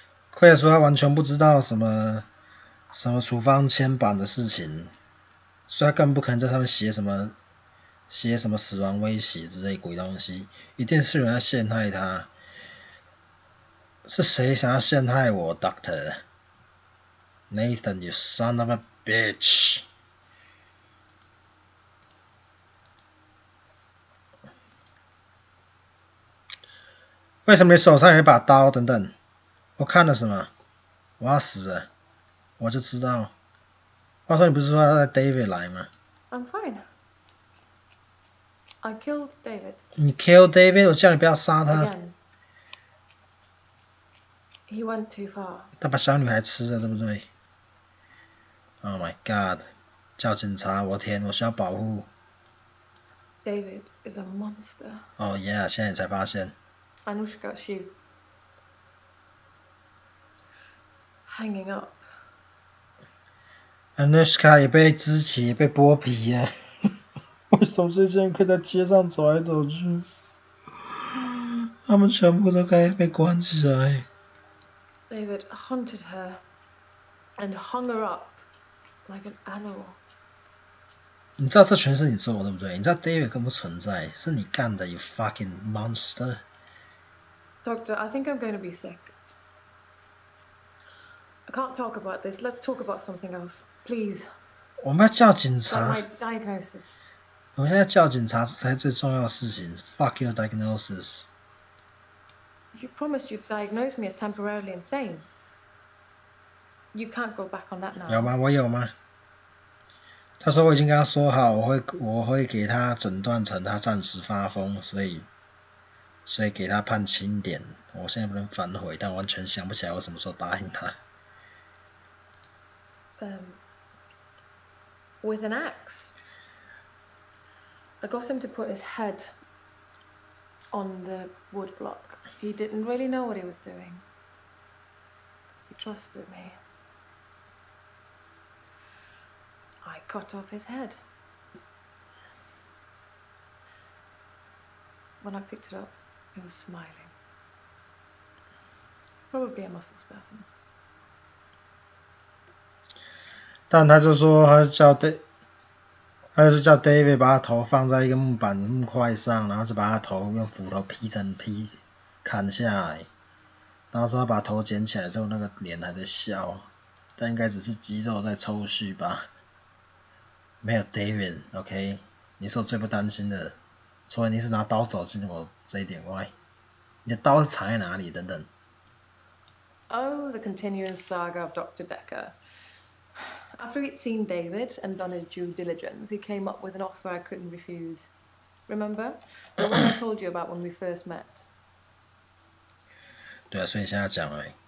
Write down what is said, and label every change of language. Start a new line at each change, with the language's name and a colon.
Chinese: 可以说他完全不知道什么处方签版的事情，所以他根本不可能在上面写什么死亡威胁之类鬼东西，一定是有人在陷害他。是谁想要陷害我 ，Doctor？
English: Nathan, you son of a bitch!
Chinese: 为什么你手上有一把刀？等等，我看了什么？我要死了，我就知道。话说你不是说要带 David 来吗？
English: I'm fine. I killed David.
Chinese: 你
English: kill
Chinese: David， 我叫你不要杀他。
English: Again. He went too far.
Chinese: 他把小女孩吃了，对不对 ？
English: Oh my god！
Chinese: 叫警察！我天，我需要保护。
English: David is a monster. Oh yeah，
Chinese: 现在你才发现。
English: Anushka, she's hanging up.
Chinese: Anushka 也被肢解，被剥皮耶。为什么这些人可以在街上走来走去？他们全部都该被关起来。
English: David hunted her and hung her up like an animal.
Chinese: 你知道这全是你做的，对不对？你知道 David 根本不存在，是你干的，
English: you fucking monster. Doctor, I think I'm going to be sick. I can't talk about this. Let's talk about something else, please.
Chinese: 我们要叫警察。
English: Like my diagnosis.
Chinese: 我们现在叫警察，这才是最重要的事情。
English: Fuck your diagnosis. You promised you'd diagnose me as temporarily insane. You can't go back on that now.
Chinese: 有吗？我有吗？他说我已经跟他说好，我会给他诊断成他暂时发疯，所以给他判轻点。我现在不能反悔，但完全想不起来我什么时候答应他。
English: With an axe. I got him to put his head on the wood block. He didn't really know what he was doing. He trusted me. I cut off his head. When I picked it up, it was smiling. Probably a muscle spasm.
Chinese: 但他就说他就是叫 David 把他头放在一个木块上，然后就把他头用斧头砍下来，然后说他把头捡起来之后，那个脸还在笑，但应该只是肌肉在抽搐吧。没有 David，OK， 你是我最不担心的，除了你是拿刀走进我这一点外，你的刀是藏在哪里等等。
English: Oh, the continuing saga of Dr. Dekker. After he'd seen David and done his due diligence, he came up with an offer I couldn't refuse. Remember? The one I told you about when we first met.
Chinese: 对啊，所以你现在讲了。